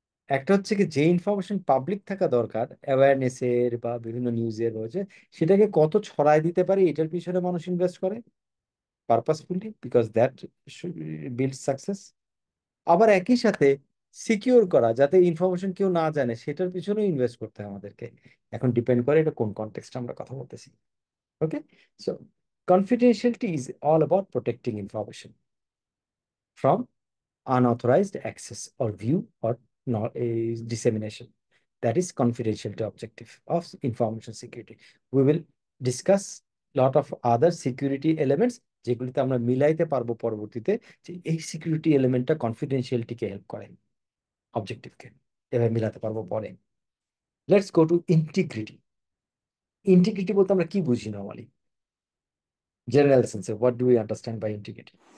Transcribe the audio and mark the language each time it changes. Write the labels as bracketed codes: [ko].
[bn] একটা হচ্ছে কি, যে ইনফরমেশন পাবলিক থাকা দরকার অ্যাওয়ারনেসের বা বিভিন্ন নিউজের হচ্ছে, সেটাকে কত ছড়ায় দিতে পারি এটার পিছনে মানুষ ইনভেস্ট করে purposefully, [en] Because that build success. [bn] আবার একই সাথে সিকিউর করা যাতে ইনফরমেশন কেউ না জানে, সেটার পিছনেও ইনভেস্ট করতে হয় আমাদেরকে। এখন ডিপেন্ড করে এটা কোন কনটেক্সটে আমরা কথা বলতেছি। [en] Okay, so confidentiality is all about protecting information from unauthorized access or view or not dissemination. That is confidentiality objective of information security. We will discuss lot of other security elements [bn] যেগুলিতে আমরা মিলাইতে পারবো পরবর্তীতে, যে এই সিকিউরিটি এলিমেন্টটা কনফিডেন্সিয়ালিটিকে হেল্প করে, অবজেক্টিভকে এভাবে মিলাতে পারবো পরে। [en] Let's go to integrity. [bn] Integrity বলতে আমরা কি বুঝি নর্মালি, জেনারেল সেন্সে [en] What do we understand by integrity?